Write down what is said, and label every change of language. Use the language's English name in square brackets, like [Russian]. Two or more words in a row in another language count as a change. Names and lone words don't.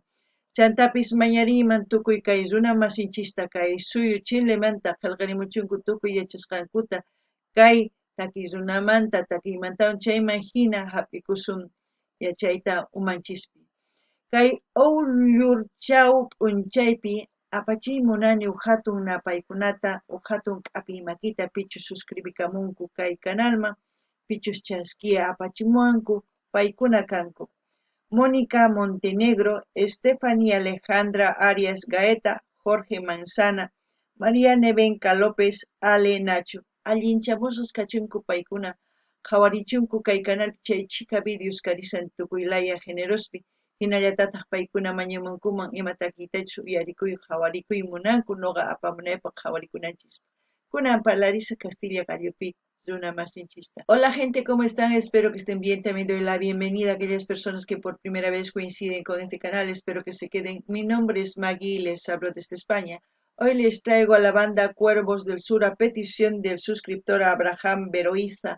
[Quechua] Chantapis mañariman tukuy kay runa masinchista kay suyu Chilemanta qillqarimuchunku tukuy yachasqankuta kay takiy runamanta takiymantawan chayman hina hap'ikusun yachayta umanchispi. Kay Ollurchaw p'unchaypi apachimunani hatun napaykunata hatun k'api makita pichus suscribikamunku kay kanalman pichus chaskia apachimuwanku paykuna kanku. Mónica Montenegro, Stephanie Alejandra Arias Gaeta, Jorge Manzana, María Nevenka López, Ale Nacho. Allinchamusos kachunku paykuna qhawarichunku kay canal chay chika videos karisan tukuylaya generospi. Hinallatataq paykuna mañamunkuman imatakitachu uyarikuy qhawarikuy munanku noqa apamunaypaq qhawarikunanchis. Kunan Larisa Castilla Gallopi. Una masinchista. [Spanish] Hola gente, ¿cómo están? Espero que estén bien. También doy la bienvenida a aquellas personas que por primera vez coinciden con este canal. Espero que se queden. Mi nombre es Maggie y les hablo desde España. Hoy les traigo a la banda Cuervos del Sur a petición del suscriptor Abraham Beroiza.